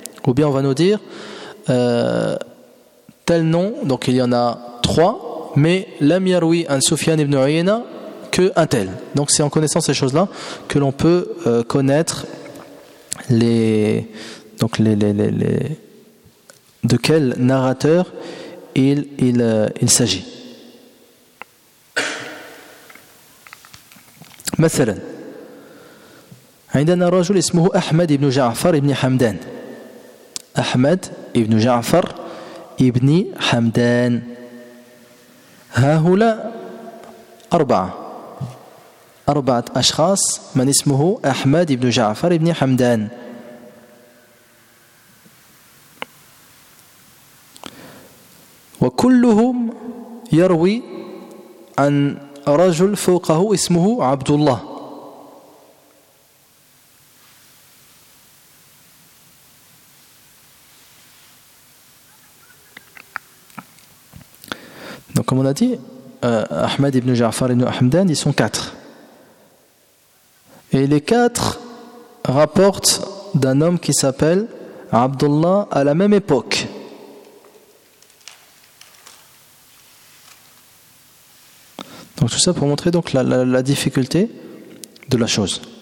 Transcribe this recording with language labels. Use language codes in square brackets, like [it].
[fr] Ou bien on va nous dire tel nom, donc il y en a trois, mais [ar] lam yarwi an [fr] Sufyan ibn Uyayna. Que un tel. Donc c'est en connaissant ces choses-là que l'on peut connaître les de quel narrateur il s'agit. [ar] مثلا عندنا رجل اسمه أحمد ابن جعفر ابن حمدان. أحمد ابن جعفر ابن حمدان. هؤلاء أربعة. أربعة أشخاص من اسمه أحمد بن جعفر بن حمدان وكلهم يروي عن رجل فوقه اسمه عبد الله [fr] donc comme on a dit أحمد بن جعفر بن حمدان ils sont quatre. Et les quatre rapportent d'un homme qui s'appelle Abdullah à la même époque. Donc tout ça pour montrer donc la difficulté de la chose.